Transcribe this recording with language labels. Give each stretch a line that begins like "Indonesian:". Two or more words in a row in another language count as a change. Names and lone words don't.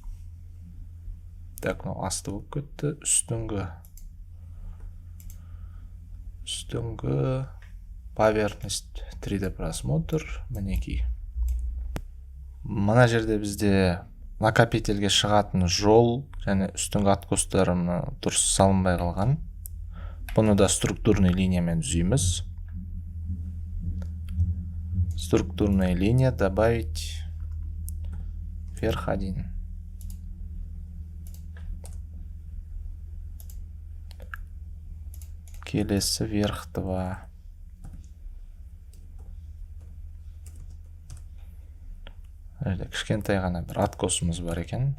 Kazakh: Так, мынау асты болып кетті. Үстіңгі
Russian: поверхность 3D просмотр
Kazakh: мінекей. Мына жерде бізде накопительге шығатын жол және үстіңгі откостарымны дұрыс салынбай қалған. Бұны да структурный линиямен түзейміз.
Russian: Структурная линия добавить вверх 1.
Kazakh: Келесі вверх 2. Кішкентай ғана бір откосымыз бар екен.